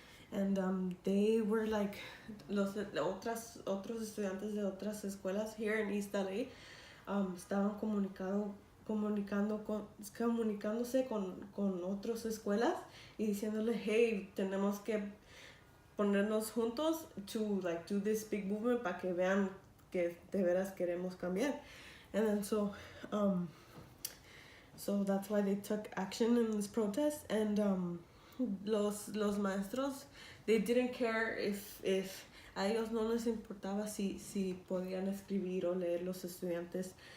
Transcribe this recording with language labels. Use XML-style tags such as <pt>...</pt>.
<en>And they were like</en> <es>otros estudiantes de otras escuelas</es> <en>here in East LA</en> <es>estaban comunicándose con otras escuelas y diciéndole, hey, tenemos que ponernos juntos</es> <en>to like do this big movement</en> <es>para que vean que de veras queremos cambiar.</es> <en>And then so that's why they took action in this protest.</en> <es>And los maestros,</es> <en>they didn't care if</en> <es>a ellos no les importaba si podían escribir o leer los estudiantes.</es>